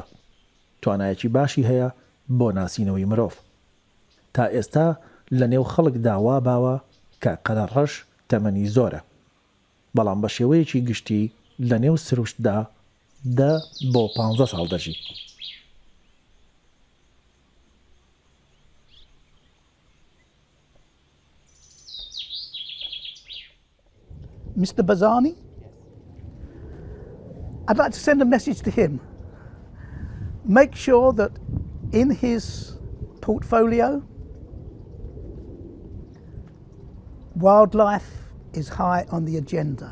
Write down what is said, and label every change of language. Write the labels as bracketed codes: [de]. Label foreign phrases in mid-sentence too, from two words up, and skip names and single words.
[ckb] توانایەکی باشی هەیە بۆ ناسینەوەی مرۆڤ. تا ئێستا لە نێو خەڵک داوا باوە کە قەرەڕەش تەمەنی زۆرە، بەڵام بە شێوەیەکی گشتی لە نێو سروشتدا 10 بۆ 15 ساڵ دەژی. [en] Mr. Barzani, I'd like to send a message to him. Make sure that in his portfolio, wildlife is high on the agenda.